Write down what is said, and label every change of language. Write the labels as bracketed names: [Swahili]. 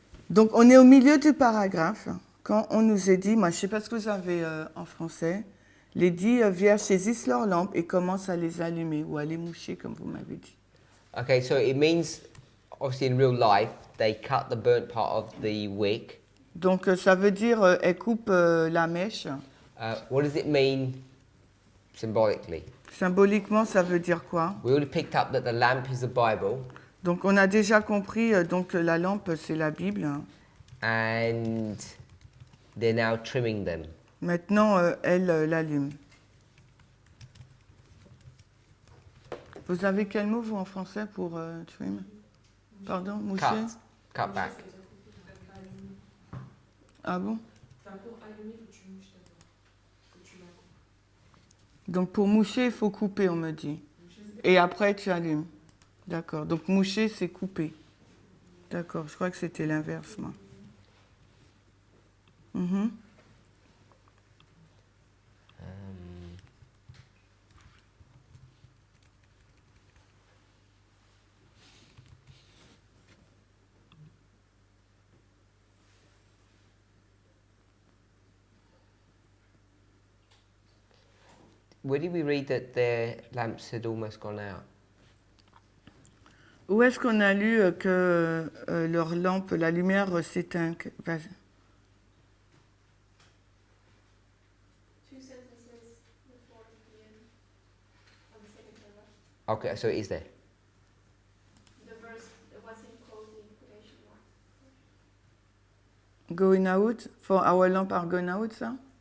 [French] Donc, on est au milieu du paragraphe, quand on nous est dit, moi, je ne sais pas ce que vous avez en français, les 10 vierges saisissent leurs lampes et commencent à les allumer ou à les moucher, comme vous m'avez dit. [English] Okay, so it means, obviously in real life, they cut the burnt part of the wick. [French] Donc, ça veut dire, elles coupent la mèche. [English] What does it mean symbolically? [French] Symboliquement, ça veut dire quoi? [English] We already picked up that the lamp is the Bible, [French] Donc, on a déjà compris, donc la lampe, c'est la Bible. Hein. [English] and they're now trimming them. [French] Maintenant, elle l'allume. Vous avez quel mot, vous, en français, pour trim? Pardon, moucher? [English] Cut back. [French] Ah bon? Enfin, pour allumer, faut que tu mouches d'abord. Faut que tu la coupes. Donc, pour moucher, il faut couper, on me dit. Et après, tu allumes. D'accord. Donc, moucher, c'est couper. D'accord. Je crois que c'était l'inverse, moi. Mhm. [English] Where did we read that their lamps had almost gone out? [French] Où est-ce qu'on a lu que leur lampe, la lumière s'éteint? Vas-y. [English] 2 sentences before the end of the second paragraph. Okay, so it is there. The verse, what's in closing quotation mark. Going out? For our lamp are going out, ça?